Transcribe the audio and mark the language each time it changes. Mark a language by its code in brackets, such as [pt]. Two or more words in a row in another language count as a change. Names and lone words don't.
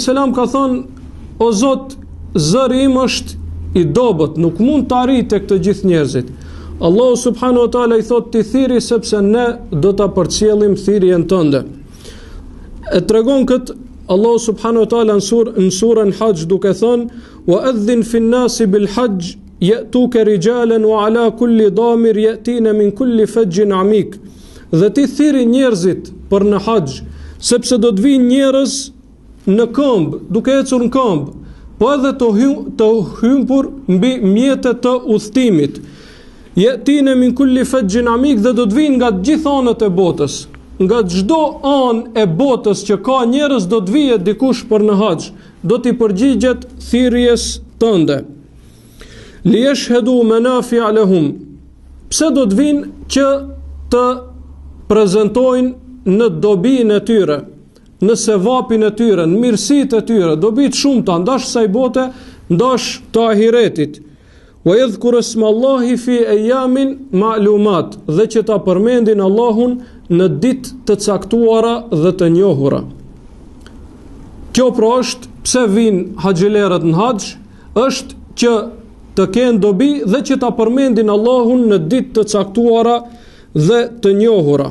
[sq] ka thonë, o Zot, zëri im është i dobët, nuk mund të arrijë tek të gjithë njerëzit. Allahu [ar] سبحانه وتعالى [sq] i thot, ti thiri sepse ne do ta përcjellim thirrjen tënde. E tregon këtë Allahu [ar] سبحانه وتعالى [sq] në surën Hajj duke thënë, [ar] وأذن في الناس بالحج يأتوك رجالا وعلى كل ضامر يأتين من كل فج عميق. [sq] Dhe ti thiri njerëzit për në Hajj, sepse do të vinë njerëz në këmbë, duke ecur në këmbë, po edhe të hympur mbi mjetet të udhëtimit. [ar] يأتين من كل فج عميق, [sq] dhe do të vinë nga të gjitha anët e botës. Nga çdo anë e botës që ka njerëz do të vijë dikush për në haxh, do t'i përgjigjet thirrjes tënde. [ar] ليشهدوا منافع لهم. [sq] Pse do të vinë? Që të prezantojnë në dobinë e tyre, në sevapin e tyre, në mirësitë e tyre, dobi të shumta, ndash kësaj bote, ndash të ahiretit. [ar] ويذكروا اسم الله في أيام معلومات, [sq] dhe që ta përmendin Allahun në ditë të caktuara dhe të njohura. Kjo pra është pse vinë haxhilerët në haxh, është që të kenë dobi dhe që ta përmendin Allahun në ditë të caktuara dhe të njohura.